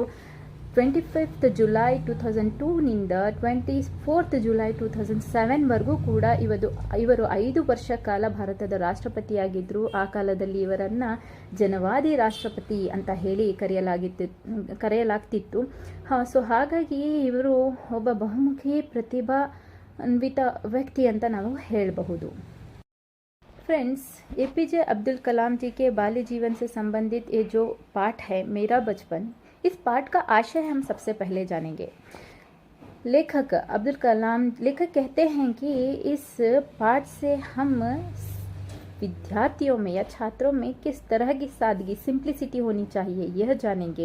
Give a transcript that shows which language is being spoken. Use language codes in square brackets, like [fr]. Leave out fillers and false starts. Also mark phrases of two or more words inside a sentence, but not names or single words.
[kn] 25 ಜುಲೈ 2002ನಿಂದ 24 ಜುಲೈ 2007ವರೆಗೂ ಕೂಡ ಇವರು 5 ವರ್ಷ ಕಾಲ ಭಾರತದ ರಾಷ್ಟ್ರಪತಿಯಾಗಿದ್ದರು। ಆ ಕಾಲದಲ್ಲಿ ಇವರನ್ನು ಜನವಾದಿ ರಾಷ್ಟ್ರಪತಿ ಅಂತ ಹೇಳಿ ಕರೆಯಲಾಗ್ತಿತ್ತು। ಸೊ ಹಾಗಾಗಿ ಇವರು ಒಬ್ಬ ಬಹುಮುಖಿ ಪ್ರತಿಭಾನ್ವಿತ ವ್ಯಕ್ತಿ ಅಂತ ನಾವು ಹೇಳಬಹುದು। [hi] फ्रेंड्स, एपीजे अब्दुल कलाम जी के बाल्य जीवन से संबंधित ये जो पाठ है मेरा बचपन, इस पाठ का आशय हम सबसे पहले जानेंगे। लेखक कहते हैं कि इस पाठ से हम विद्यार्थियों में या छात्रों में किस तरह की सादगी, सिंप्लिसिटी होनी चाहिए यह जानेंगे।